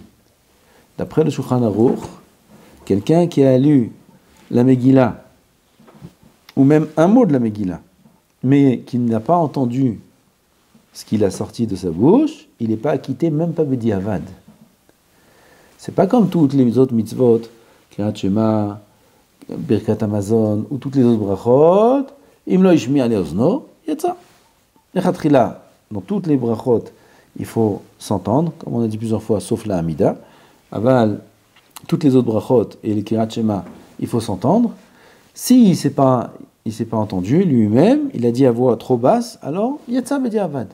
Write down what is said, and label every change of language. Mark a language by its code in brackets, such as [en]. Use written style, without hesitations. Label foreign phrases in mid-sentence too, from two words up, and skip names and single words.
[fr] D'après le Shulchan Aruch, quelqu'un qui a lu la Megillah, ou même un mot de la Megillah, mais qui n'a pas entendu ce qu'il a sorti de sa bouche, il n'est pas acquitté, même pas Bediavad. C'est pas comme toutes les autres mitzvot, [he] Kriyat Shema, Birkat Hamazon, [fr] ou toutes les autres brachot, [he] Im lo ishmi ale ozno, yatsa. [fr] Lechatchila, dans toutes les brachot, il faut s'entendre, comme on a dit plusieurs fois, sauf la Hamida. Aval, toutes les autres brachot et les [he] Kriyat Shema, [fr] il faut s'entendre. Si il s'est pas entendu lui-même, il a dit à voix trop basse, alors [he] yatsa bediavad.